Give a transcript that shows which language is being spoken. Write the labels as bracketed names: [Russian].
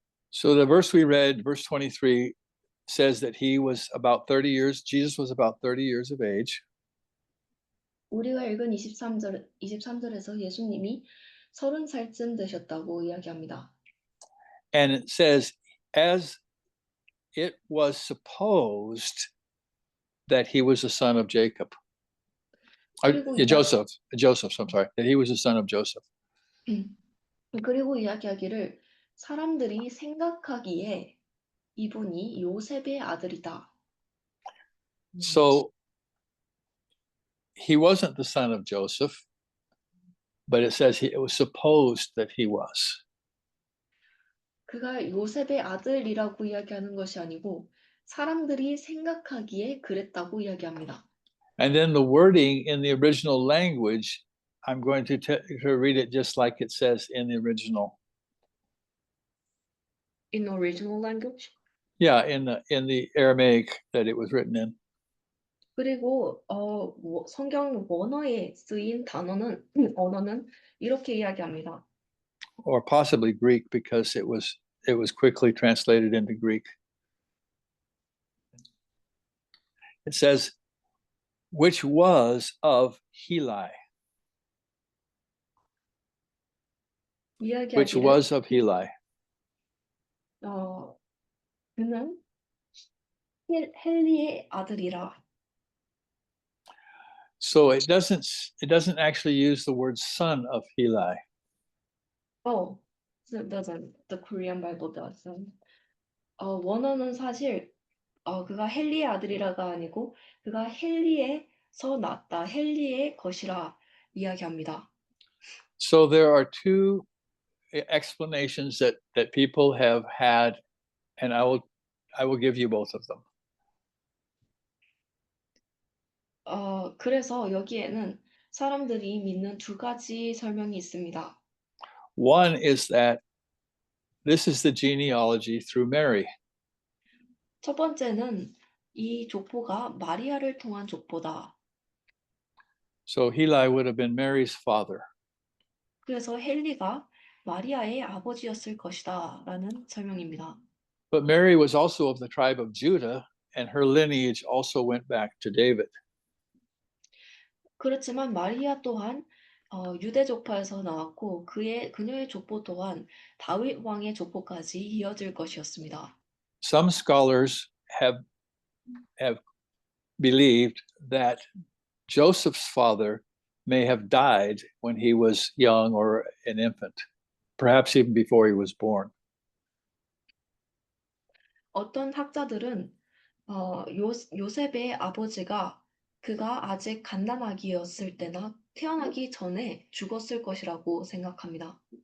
[English] So the verse we read, verse 23, says that he was about 30 years, Jesus was about 30 years of age. [Korean] 우리가 읽은 23절에서 예수님이 30살쯤 되셨다고 이야기합니다. [English] And it says, as it was supposed that he was the son of Jacob. [Korean] 그리고 [English] Joseph, I'm sorry, that he was the son of Joseph. [Korean] 그리고 이야기하기를 사람들이 생각하기에 이분이 요셉의 아들이다. [English] So he wasn't the son of Joseph, but it says it was supposed that he was. [Korean] 그가 요셉의 아들이라고 이야기하는 것이 아니고 사람들이 생각하기에 그랬다고 이야기합니다. [English] And then the wording in the original language, I'm going to read it just like it says in the original. In original language. Yeah, in the Aramaic that it was written in. [Korean] 그리고 성경 원어에 쓰인 언어는 이렇게 이야기합니다. [English] Or possibly Greek, because it was quickly translated into Greek. It says, which was of Heli. Which [Korean] 이야기하기를 [English] was of Heli. [Korean] 그는 헬리의 아들이라. [English] So it doesn't actually use the word son of Heli. Oh, it doesn't. The Korean Bible doesn't. [Korean] 원어는 사실 그가 헬리의 아들이라가 아니고 그가 헬리에서 났다, 헬리의 것이라 이야기합니다. [English] So there are two explanations that people have had, and I will give you both of them. [Korean] 그래서 여기에는 사람들이 믿는 두 가지 설명이 있습니다. [English] One is that this is the genealogy through Mary. [Korean] 첫 번째는 이 족보가 마리아를 통한 족보다. [English] So Heli would have been Mary's father. [Korean] 그래서 헬리가 마리아의 아버지였을 것이다 라는 설명입니다. [English] But Mary was also of the tribe of Judah, and her lineage also went back to David. [Korean] 그렇지만 마리아 또한 유대 족파에서 나왔고 그녀의 족보 또한 다윗 왕의 족보까지 이어질 것이었습니다. [English] Some scholars have believed that Joseph's father may have died when he was young or an infant, perhaps even before he was born. [Korean] 어떤 학자들은 요셉의 아버지가 그가 아직 갓난아기였을 때나 태어나기 전에 죽었을 것이라고 생각합니다.